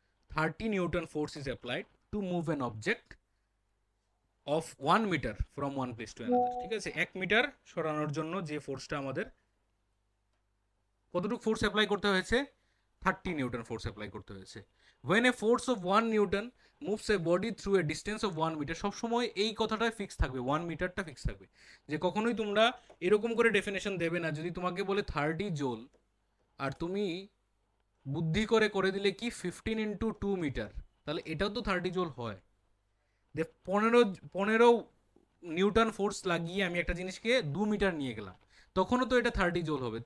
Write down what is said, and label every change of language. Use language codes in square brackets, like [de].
[en] 30 newton force is applied to move an object of 1 metre from one place to another. [bn] ঠিক আছে, 1 metre সরানোর জন্য যে ফোর্সটা আমাদের, কতটুকু ফোর্স অ্যাপ্লাই করতে হয়েছে? 30 নিউটন ফোর্স অ্যাপ্লাই করতে হয়েছে। [en] when a force of 1 newton moves a body through a distance of 1 metre, [bn] সবসময় এই কথাটা ফিক্স থাকবে, [en] 1 মিটারটা ফিক্স থাকবে। [bn] যে কখনোই তোমরা এরকম করে ডেফিনেশন দেবে না, যদি তোমাকে বলে 30 জোল, আর তুমি বুদ্ধি করে করে দিলে কি 15 × 2 মিটার, তাহলে এটাও তো 30 জোল হয়। যে 15 নিউটন ফোর্স লাগিয়ে আমি একটা জিনিসকে 2 মিটার নিয়ে গেলাম, তখনও তো এটা 30 জোল হবে।